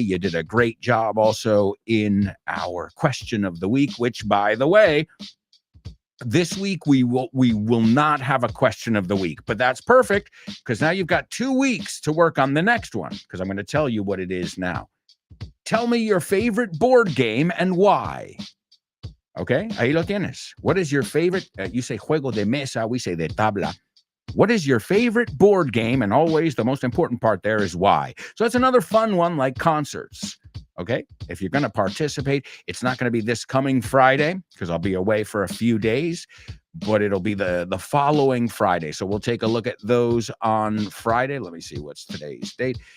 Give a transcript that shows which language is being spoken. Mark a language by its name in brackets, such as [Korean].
[English] You did a great job also in our question of the week, which, by the way, this week we will not have a question of the week, but that's perfect because now you've got 2 weeks to work on the next one because I'm going to tell you what it is now. Tell me your favorite board game and why. Okay, [Spanish] ahí lo tienes. [English] What is your favorite? You say [Spanish] juego de mesa, [English] we say [Spanish] de tabla. [English] What is your favorite board game? And always the most important part there is why. So that's another fun one like concerts. Okay, if you're going to participate, it's not going to be this coming Friday because I'll be away for a few days, but it'll be the following Friday. So we'll take a look at those on Friday. Let me see what's today's date.